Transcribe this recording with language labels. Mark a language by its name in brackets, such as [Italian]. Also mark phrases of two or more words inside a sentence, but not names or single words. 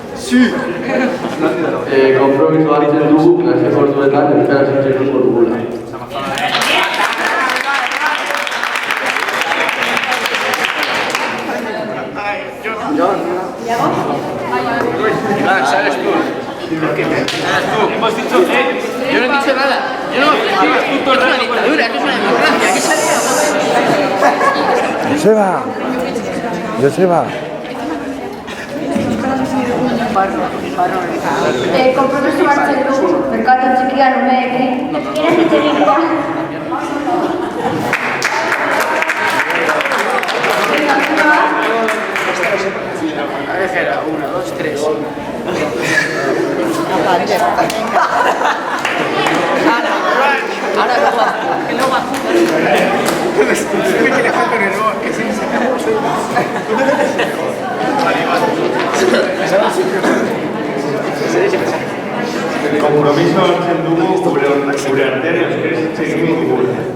[Basque] Konpromiso hartzen dugu klase orduetan euskaraz hitz egingo dugula. [Spanish] Iván, sales tú. Hemos dicho yo no he dicho nada. Yo no, llevas tú todo el rato. Es una dictadura, esto es una democracia. ¿Qué sale? Joseba. [Basque] Konpromiso hartzen dugu, merkatu txikian umeekin. Euskaraz hitz egitea. [Spanish] Una, dos, tres. Ahora que no va. [Basque] Konpromiso hartzen dugu gure artean euskaraz hitz egingo dugula.